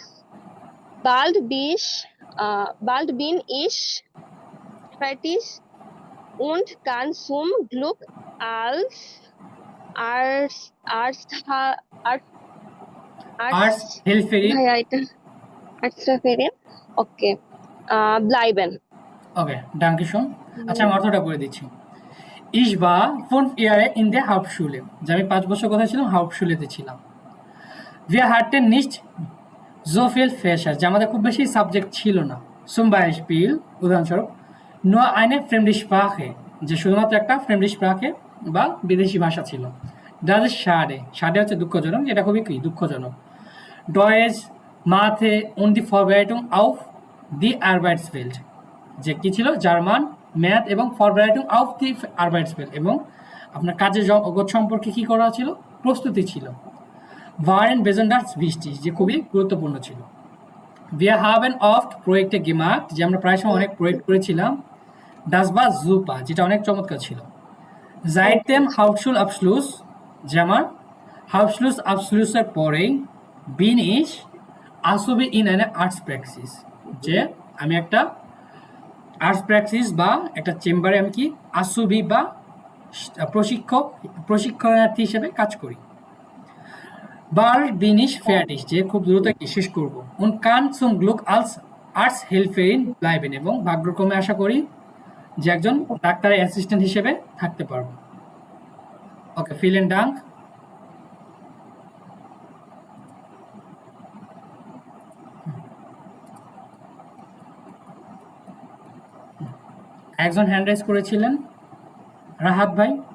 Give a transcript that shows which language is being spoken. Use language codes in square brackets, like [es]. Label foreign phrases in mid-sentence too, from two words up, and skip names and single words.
[de] Bald bin ich fertig und kann zum Glück als Arzthelferin okay bleiben. ওকে, danke schön. [bn] আচ্ছা, আমি অর্থটা করে দিচ্ছি। [de] Ich war 5 Jahre in der Hauptschule, [bn] যে আমি 5 বছর কোথায় ছিলাম? হাউপশুলেতে ছিলাম। [de] Wir hatten nicht so viel Fächer, [bn] যে আমাদের খুব বেশি সাবজেক্ট ছিল না। [de] Zum Beispiel, উদাহরণস্বরূপ, nur eine fremde Sprache, [bn] যে শুধুমাত্র একটা [de] fremde Sprache [bn] বা বিদেশি ভাষা ছিল। [de] Das ist schade. Schade [bn] হচ্ছে দুঃখজনক, যেটা খুবই কি দুঃখজনক। [de] Deutsch, Mathe und die Vorbereitung auf die Arbeitswelt, [bn] যে কি ছিল? জার্মান, ম্যাথ এবং [de] Vorbereitung auf die Arbeitswelt, [bn] এবং আপনার কাজের জগৎ সম্পর্কে কি করা ছিল? প্রস্তুতি ছিল। [de] waren besonders wichtig, [bn] যে খুবই গুরুত্বপূর্ণ ছিল। [de] Wir haben oft Projekte gemacht, [bn] যে আমরা প্রায় সময় অনেক প্রজেক্ট করেছিলাম। [de] Das war super, [bn] যেটা অনেক চমৎকার ছিল। [de] Seit dem Hauptschulabschluss, [bn] যে আমার Hauptschulabschlusser পরেই [de] bin ich Azubi in einer Arztpraxis, [bn] যে আমি একটা আর্টস বা একটা চেম্বারে আমি কি আসুবি বা প্রশিক্ষণার্থী হিসেবে কাজ করি। [de] Bald bin ich fertig, [bn] যে খুব দ্রুত কি শেষ করব। [de] Und kann zum Glück als Arzthelferin bleiben, [bn] এবং ভাগ্যক্রমে আশা করি যে একজন ডাক্তারের অ্যাসিস্ট্যান্ট হিসেবে থাকতে পারবো। ওকে, [de] vielen Dank. [bn] একজন [en] hand raise [bn] করেছিলেন, রাহাত ভাই।